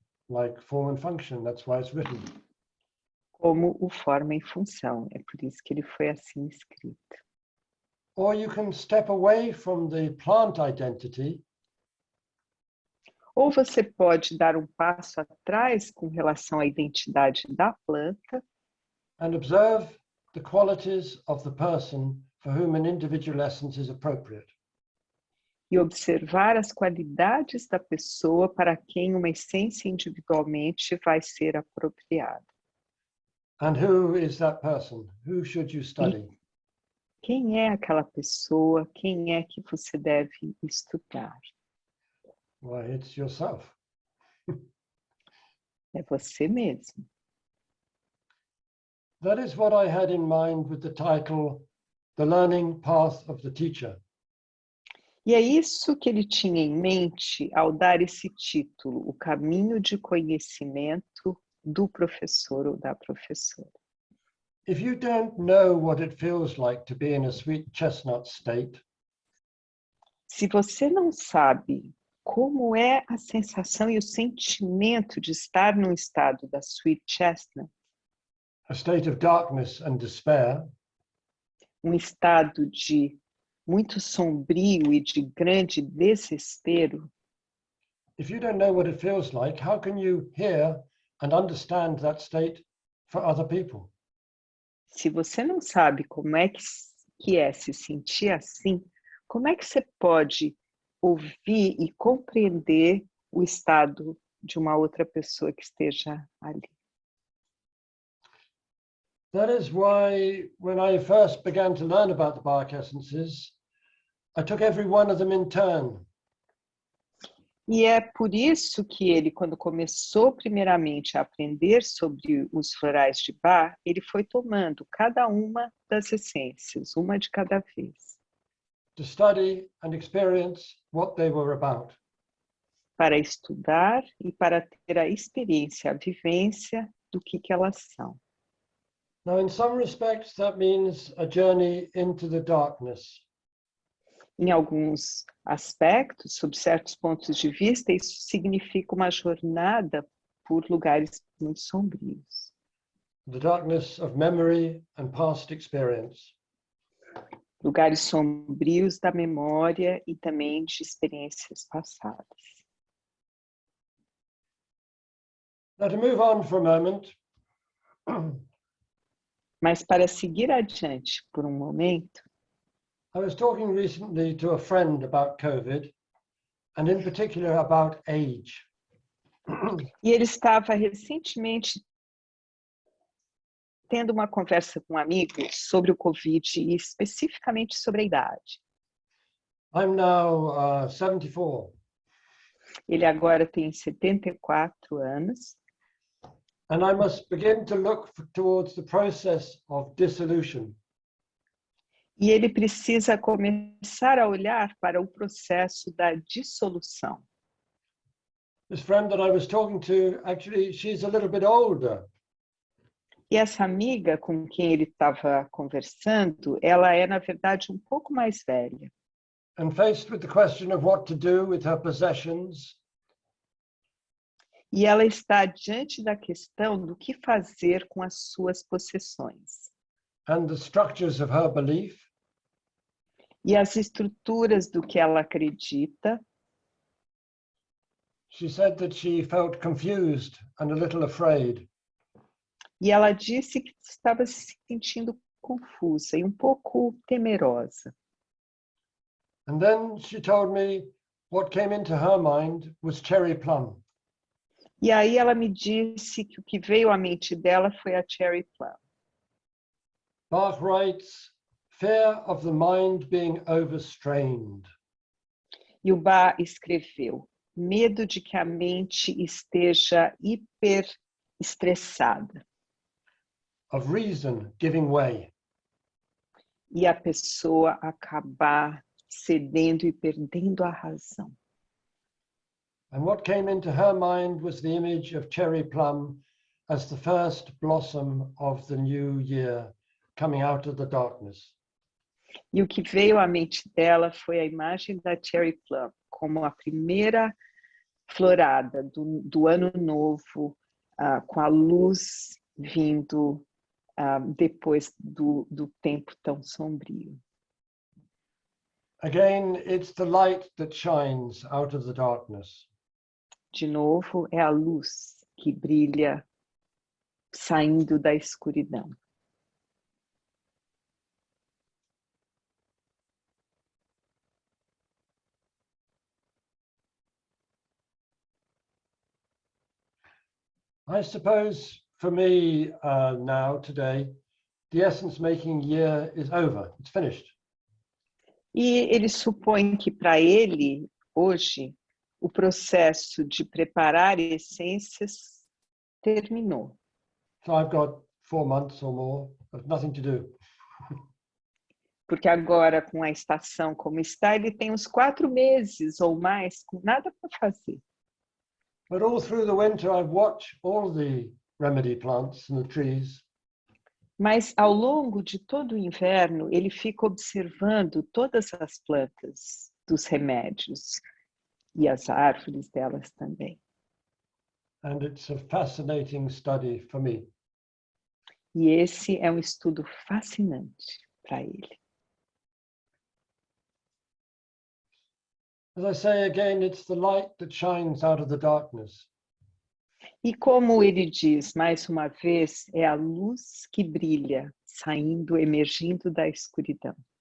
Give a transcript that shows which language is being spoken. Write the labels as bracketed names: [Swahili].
[English] Like Form and Function, that's why it's written. [Portuguese] como o Forma e Função. É por isso que ele foi assim escrito. [English] Or you can step away from the plant identity [Portuguese] Ou você pode dar um passo atrás com relação à identidade da planta [English] and observe the qualities of the person for whom an individual essence is appropriate. [Portuguese] e observar as qualidades da pessoa para quem uma essência individualmente vai ser apropriada. [English] And who is that person? Who should you study? [Portuguese] Quem é aquela pessoa? Quem é que você deve estudar? [English] Why, it's yourself. [Portuguese] É você mesmo. [English] That is what I had in mind with the title, The Learning Path of the Teacher. [Portuguese] E é isso que ele tinha em mente ao dar esse título, O Caminho de Conhecimento do Professor ou da Professora. [English] If you don't know what it feels like to be in a sweet chestnut state, [Portuguese] Se você não sabe como é a sensação e o sentimento de estar num estado da sweet chestnut, [English] a state of darkness and despair, [Portuguese] um estado de muito sombrio e de grande desespero, [English] if you don't know what it feels like, how can you hear and understand that state for other people? [Portuguese] se você não sabe como é que é se sentir assim, como é que você pode ouvir e compreender o estado de uma outra pessoa que esteja ali? [English] That is why when I first began to learn about the Bach essences, I took every one of them in turn. [Portuguese] E é por isso que ele, quando começou primeiramente a aprender sobre os florais de Bach, ele foi tomando cada uma das essências, uma de cada vez, [English] To study and experience what they were about. [Portuguese] para estudar e para ter a experiência, a vivência do que elas são. [English] Now, in some respects, that means a journey into the darkness. [Portuguese] Em alguns aspectos, sob certos pontos de vista, isso significa uma jornada por lugares muito sombrios. [English] The darkness of memory and past experience. [Portuguese] Lugares sombrios da memória e também de experiências passadas. [English] Now, to move on for a moment, [Portuguese] Mas para seguir adiante por um momento, [English] I was talking recently to a friend about COVID, and in particular about age. [Portuguese] e ele estava recentemente tendo uma conversa com um amigo sobre o Covid e especificamente sobre a idade. [English] I'm now 74. [Portuguese] Ele agora tem 74 anos. [English] And I must begin to look towards the process of dissolution. [Portuguese] E ele precisa começar a olhar para o processo da dissolução. [English] This friend that I was talking to, actually, she's a little bit older. [Portuguese] E essa amiga com quem ele estava conversando, ela é, na verdade, um pouco mais velha. [English] And faced with the question of what to do with her possessions, [Portuguese] E ela está diante da questão do que fazer com as suas possessões. [English] and the structures of her belief, [Portuguese] E as estruturas do que ela acredita. [English] she said that she felt confused and a little afraid. [Portuguese] E ela disse que estava se sentindo confusa e um pouco temerosa. [English] And then she told me what came into her mind was cherry plum. [Portuguese] E aí ela me disse que o que veio à mente dela foi a cherry plum. [English] Bach writes, fear of the mind being overstrained. [Portuguese] E o Bach escreveu, medo de que a mente esteja hiperestressada. [English] Of reason giving way. [Portuguese] E a pessoa acabar cedendo e perdendo a razão. [English] And what came into her mind was the image of cherry plum as the first blossom of the new year coming out of the darkness. [Portuguese] E o que veio à mente dela foi a imagem da cherry plum como a primeira florada do ano novo, com a luz vindo depois do tempo tão sombrio. [English] Again, it's the light that shines out of the darkness. [Portuguese] De novo, é a luz que brilha saindo da escuridão. [English] I suppose for me now, today, the essence making year is over. It's finished. [Portuguese] E ele supõe que para ele, hoje, o processo de preparar essências terminou. [English] So I've got 4 months or more of nothing to do. [Portuguese] Porque agora, com a estação como está, ele tem uns 4 meses ou mais com nada para fazer. [English] But all through the winter, I've watched all the remedy plants and the trees. [Portuguese] Mas, ao longo de todo o inverno, ele fica observando todas as plantas dos remédios e as árvores delas também. [English] And it's a fascinating study for me. [Portuguese] E esse é um estudo fascinante para ele. [English] As I say again, it's the light that shines out of the darkness. [Portuguese] E como ele diz, mais uma vez, é a luz que brilha, saindo, emergindo da escuridão.